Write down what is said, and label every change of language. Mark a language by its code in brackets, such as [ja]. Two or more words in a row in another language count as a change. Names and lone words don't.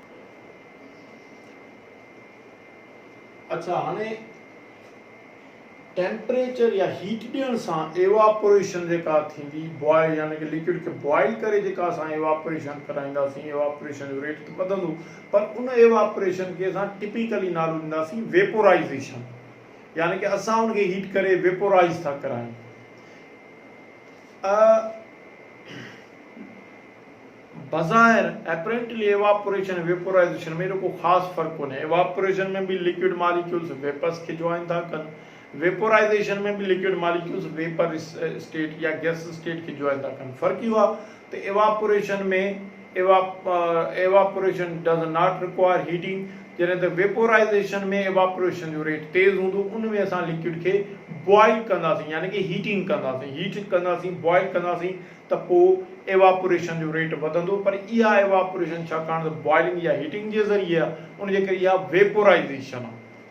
[sd] अच्छा, हाणे टेम्परेचर या हीट ॾियण सां एवापोरेशन जेका थींदी बॉयल यानी कि लिक्विड खे बॉयल करे जेका असां एवापोरेशन कराईंदासीं एवापोरेशन जो रेट वधंदो पर उन एवापोरेशन खे असां टिपिकली नालो ॾींदासीं वेपोराइज़ेशन यानी कि असां उनखे हीट करे वेपोराइज़ था करायूं। बज़ाहिर [en] apparently evaporation vaporization [sd] में को ख़ासि फ़र्क़ु कोन्हे। एवापोरेशन में भी [en] liquid molecules [sd] वेपर्स खे ज्वाइन था कनि, वेपोराइजेशन में भी [en] liquid molecules vapor state [sd] या [en] gas state [sd] की ज्वाइन था कनि। फ़र्क़ु इहो आहे त एवापोरेशन में [en] evaporation does not require heating, [sd] जॾहिं त वेपोराइजेशन में एवापोरेशन जो रेट तेज़ हूंदो, उन में असां लिक्विड खे बॉयल कंदासीं यानी कि हीटिंग कंदासीं, हीट कंदासीं, बॉयल कंदासीं त पोइ एवापोरेशन जो रेट वधंदो। पर इहा एवापोरेशन छाकाणि त बॉइलिंग या हीटिंग जे ज़रिए आहे, उन जे करे इहा वेपोराइजेशन आहे।